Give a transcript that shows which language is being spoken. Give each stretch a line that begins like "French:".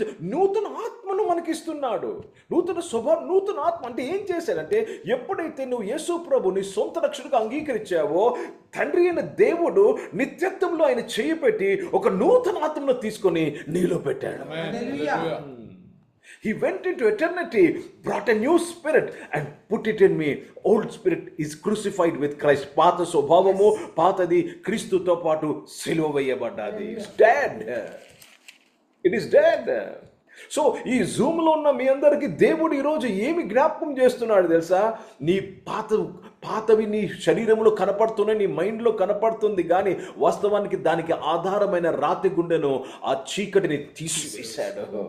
Telugu: నూతన ఆత్మను మనకిస్తున్నాడు. నూతన స్వభావం, నూతన ఆత్మ అంటే ఏం చేశాడంటే, ఎప్పుడైతే నువ్వు యేసు ప్రభు నీ సొంత రక్షణగా అంగీకరించావో, తండ్రి అయిన దేవుడు నిత్యత్వంలో ఆయన చేయి పెట్టి ఒక నూతన ఆత్మను తీసుకొని నీలో పెట్టాడు.
English: He went into eternity, brought a new spirit and put it in me. Old spirit is crucified with Christ.
Telugu: పాత స్వభావము, పాతది క్రీస్తుతో పాటు సిలువ వేయబడ్డది.
English: It's dead. It is dead.
Telugu: So ఈ జూమ్లో ఉన్న మీ అందరికీ దేవుడు ఈరోజు ఏమి జ్ఞాపకం చేస్తున్నాడు తెలుసా? నీ పాతవి నీ శరీరంలో కనపడుతున్నాయి, నీ మైండ్లో కనపడుతుంది, కానీ వాస్తవానికి దానికి ఆధారమైన రాతి గుండెను, ఆ చీకటిని తీసివేశాడు.